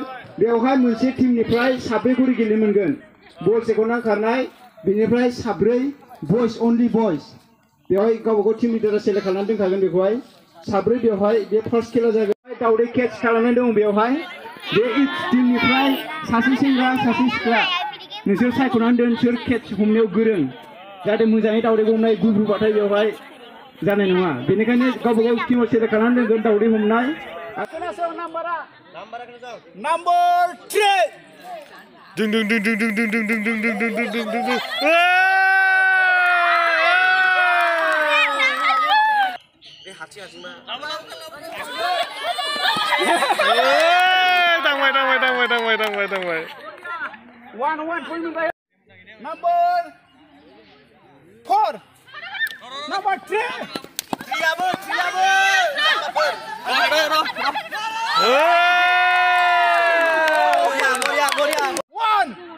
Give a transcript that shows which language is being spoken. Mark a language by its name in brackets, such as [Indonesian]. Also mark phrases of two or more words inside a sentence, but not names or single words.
[Bodo] बेवहाय मोनसे टीमनिफ्राय 7 गरि गेलेनो मोनगोन बल सेख'नानै खारनाय बेनिफ्राय 7 बयस अनलि बयस बेवहाय गावबागाव टीम लिडारा सेलेक्ट खालामनानै दोनखागोन बेखौहाय 7 बेवहाय बे फार्स्ट खेला जागोन दावदै केच खालामनानै दं बेवहाय बे टीमनिफ्राय सासे सेंग्रा सासे सिख्ला नोंसोर सायख'नानै दोन सोर केच हमनायाव गोरों जाहाथे मोजाङै दावदैखौ हमनाय गुब्रुबाथाय बेवहाय जानाय नङा बेनिखायनो गावबागाव टीमाव सेलेक्ट खालामनानै दोनगोन दावदै हमनाय नाम्बार 3 Ding ding ding ding ding ding ding ding ding ding ding ding ding ding ding. Dangwai. [English] 1 Number 4 Number 3 One